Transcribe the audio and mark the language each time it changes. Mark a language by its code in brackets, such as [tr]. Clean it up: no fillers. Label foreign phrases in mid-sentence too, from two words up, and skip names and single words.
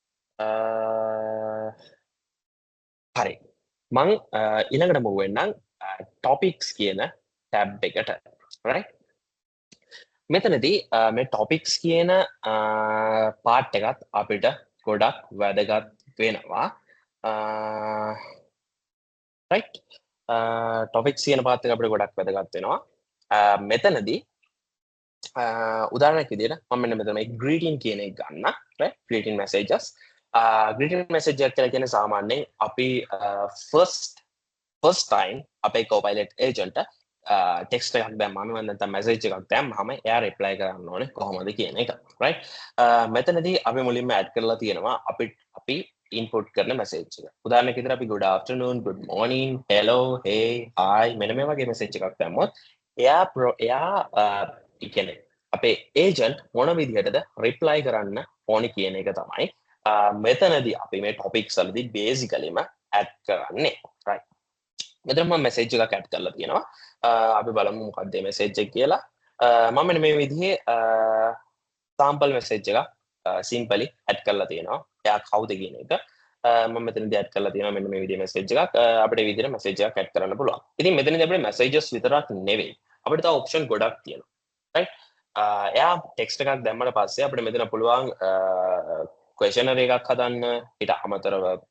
[si] හරි මම ඊළඟට move වෙන්නම් topics කියන tab එකට right මෙතනදී මේ topics කියන part එකත් අපිට ගොඩක් වැදගත් වෙනවා [en] right topics [si] කියන part එක අපිට ගොඩක් වැදගත් වෙනවා මෙතනදී උදාහරණයක් විදිහට මම මෙන්න මෙතන මේ greeting කියන එක ගන්න [en] right greeting messages greeting message [si] එක කියලා කියන්නේ සාමාන්‍යයෙන් අපි [en] first time [si] අපේ [en] Copilot agent text [si] එකක් දැම්මම නැත්නම් message එකක් දැම්මම එයා reply කරන්න ඕනේ කොහොමද කියන එක right මෙතනදී අපි මුලින්ම add කරලා තියෙනවා අපි input කරන message එක උදාහරණයක් විදිහට අපි [en] good afternoon good morning hello hey hi [si] මෙන්න මේ වගේ message එකක් දැම්මොත් එයා කියන්නේ අපේ agent මොන විදිහටද reply කරන්න ඕනි කියන එක තමයි මෙතනදී අපි මේ topics වලදී basicallyම add කරන්නේ right මෙතන මම message එකක් add කරලා තියෙනවා අපි බලමු මොකක්ද මේ message එක කියලා මම මෙන්න මේ විදිහේ [en] sample message [si] එකක් [en] simply add [si] කරලා තියෙනවා එයා කවුද කියන එක මම මෙතනදී add කරලා තියෙනවා මෙන්න මේ විදිහේ message එකක් අපිට මේ විදිහට message එකක් add කරන්න පුළුවන් ඉතින් මෙතනදී අපිට messages විතරක් නෙවෙයි අපිට තව option ගොඩක් තියෙනවා right එයා ටෙක්ස්ට් එකක් දැම්මට පස්සේ අපිට මෙතන පුළුවන් ක්වෙස්චනර් එකක් හදන්න ඊට අමතරව